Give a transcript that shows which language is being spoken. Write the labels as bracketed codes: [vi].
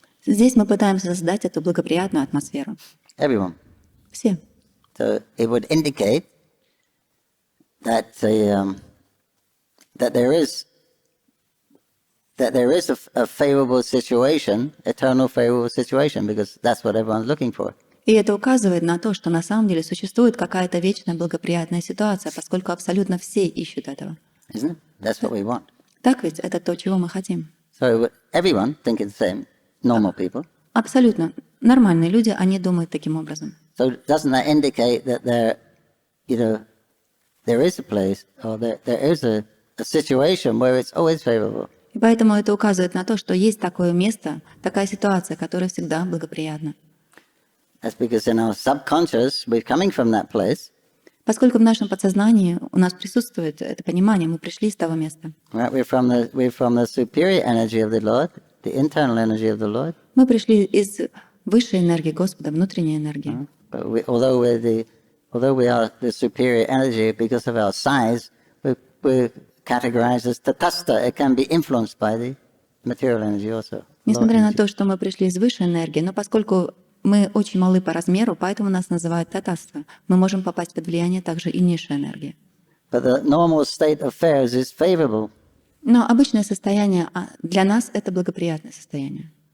[ru] Здесь мы пытаемся создать эту благоприятную атмосферу. [en] Everyone. [ru] Все. [en] So it would indicate that there is a favorable situation, eternal favorable situation, because that's what everyone's looking for. [ru] И это указывает на то, что на самом деле существует какая-то вечная благоприятная ситуация, поскольку абсолютно все ищут этого. [en] Isn't it? That's what we want. [ru] Так ведь? Это то, чего мы хотим. [en] So everyone thinking the same, normal people. [ru] Абсолютно. Нормальные люди, они думают таким образом. [en] So doesn't that indicate that there is a place, or there is a situation where it's always favorable? [ru] И поэтому это указывает на то, что есть такое место, такая ситуация, которая всегда благоприятна. [en] That's because in our subconscious, we're coming from that place. [ru] Поскольку в нашем подсознании у нас присутствует это понимание, мы пришли с того места. [en] Right? We're from the superior energy of the Lord, the internal energy of the Lord. [ru] Мы пришли из высшей энергии Господа, внутренней энергии. [en] But although we are the superior energy, because of our size, we're categorized as tatastha. It can be influenced by the material energy also. [ru] Несмотря на то, что мы пришли из высшей энергии, но поскольку мы очень малы по размеру, поэтому нас называют татаста. Мы можем попасть под влияние также и низшей энергии. [en] But the normal state of affairs is favorable. [ru] Но обычное состояние для нас это благоприятное состояние.